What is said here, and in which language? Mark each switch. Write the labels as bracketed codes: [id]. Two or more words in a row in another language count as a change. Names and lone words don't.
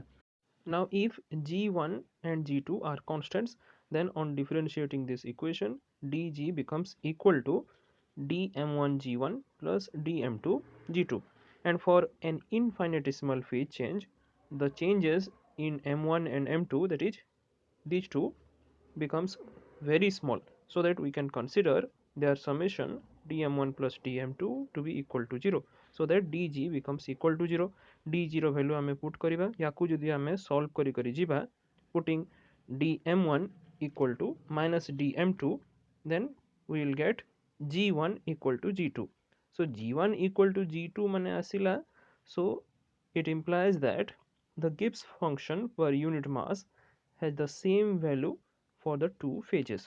[en] Now if g1 and g2 are constants then on differentiating this equation dg becomes equal to dm1 g1 plus dm2 g2 and for an infinitesimal phase change the changes in m1 and m2 that is these two becomes very small, so that we can consider their summation dm1 plus dm2 to be equal to 0, so that dg becomes equal to 0. d0 value [or] ଆମେ put କରିବା ଯାକୁ ଯଦି ଆମେ solve କରି କରି ଯିବା [en] putting dm1 equal to minus dm2, then we will get g1 equal to g2. So g1 equal to g2 [or] ମାନେ ଆସିଲା, [en] so it implies that the Gibbs function per unit mass has the same value for the two phases.